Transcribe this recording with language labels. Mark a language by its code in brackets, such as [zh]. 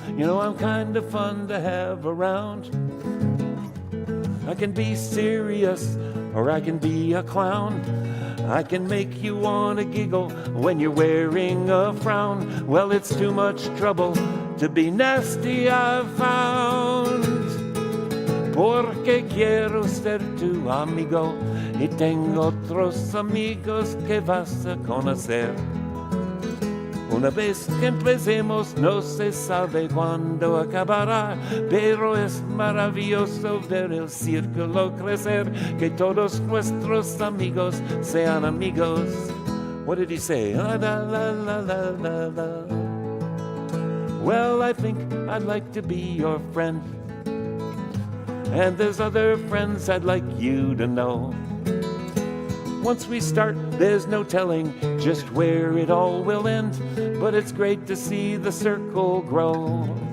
[en] You know, I'm kinda fun to have around. I can be serious, or I can be a clown. I can make you wanna giggle when you're wearing a frown. Well, it's too much trouble to be nasty, I've found. [es] Porque quiero ser tu amigo y tengo otros amigos que vas a conocer. Una vez que empecemos no se sabe cuándo acabará, pero es maravilloso ver el círculo crecer, que todos nuestros amigos sean amigos. [en] What did he say? La, la, la, la, la, la. Well, I think I'd like to be your friend, and there's other friends I'd like you to know. Once we start, there's no telling just where it all will end, but it's great to see the circle grow.